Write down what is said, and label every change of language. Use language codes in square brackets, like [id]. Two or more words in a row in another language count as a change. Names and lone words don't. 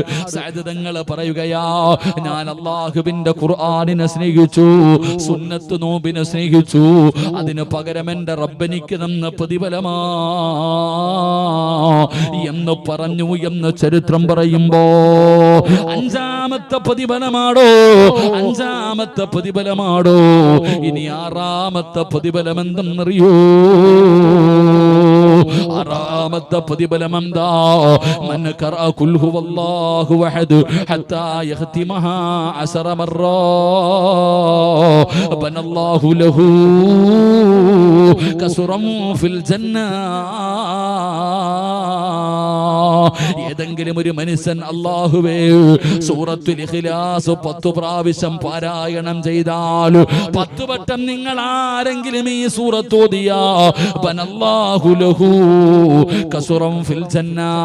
[ml] സഅദ് തങ്ങൾ പറയുകയാ, ഞാൻ അല്ലാഹുവിന്റെ ഖുർആനിനെ സ്നേഹിച്ചു, സുന്നത്ത് നോമ്പിനെ സ്നേഹിച്ചു, അതിന് പകരം എന്റെ റബ്ബെനിക്ക് തന്ന പ്രതിഫലമാ എന്ന് പറഞ്ഞു എന്ന് ചരിത്രം പറയുമ്പോ, അഞ്ചാമത്തെ പ്രതിഫലമാടോ, അഞ്ചാമത്തെ പ്രതിഫലമാടോ. ഇനി ആറാമത്തെ പ്രതിഫലം എന്തെന്നറിയോ? ആറാമത്തെ പ്രതിഫലം എന്താ? [ar] من قرأ قل هو الله أحد حتى يختمها 10 مرات بنى الله له قصرا في الجنة. [ml] ഏതെങ്കിലും ഒരു മനുഷ്യൻ അല്ലാഹുവേ സൂറത്തുൽ ഇഖ്ലാസ് 10 പ്രാവശ്യം പാരായണം ചെയ്താൽ, 10 വട്ടം നിങ്ങൾ ആരെങ്കിലും ഈ സൂറത്ത് ഓതിയാ, [ar] بنى الله له قصرا في الجنة,